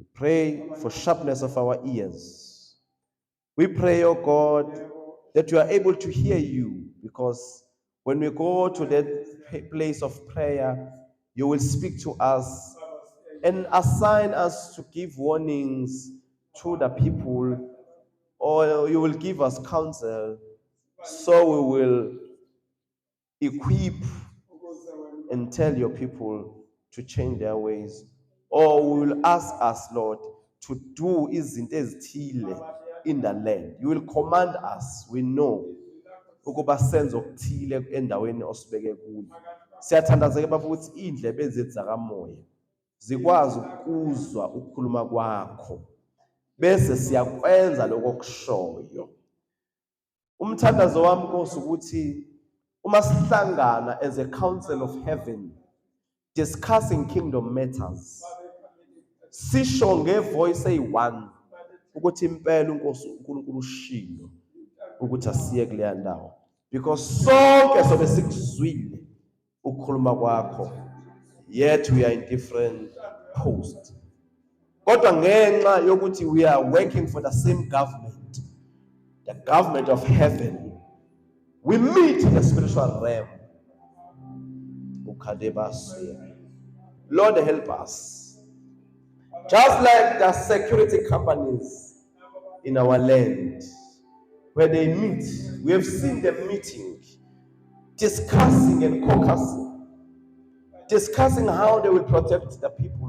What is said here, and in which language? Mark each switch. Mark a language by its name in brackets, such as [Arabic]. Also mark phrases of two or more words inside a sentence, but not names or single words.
[English] We pray for sharpness of our ears. We pray, oh God, that you are able to hear you, because when we go to that place of prayer, you will speak to us and assign us to give warnings to the people, or you will give us counsel, so we will equip and tell your people to change their ways. Or we will ask us, Lord, to do [Zulu] izinto ezithile [English] in the land. You will command us, we know, [Zulu] ukuba senze okuthile endaweni osibeke kuyo. Siyathandazeka baba ukuthi indlebe zethu zakamoya zikwazi ukuzwa ukukhuluma kwakho, bese siyakwenza lokho okushoyo. Umthandazo wami Nkosi ukuthi uma sihlangana [English] as a council of heaven discussing kingdom matters, [Zulu] sisho ngevoice eyi-one ukuthi impela uNkosi uNkulunkulu ushilo ukuthi asiye kuleya ndawo, because sonke sobe sikuzwile ukukhuluma kwakho, [English] yet we are in different posts. [Zulu] Kodwa ngenxa yokuthi [English] we are working for the same government, the government of heaven, we meet in the spiritual realm. Lord, help us. Just like the security companies in our land, where they meet, we have seen them meeting, discussing and caucusing, discussing how they will protect the people.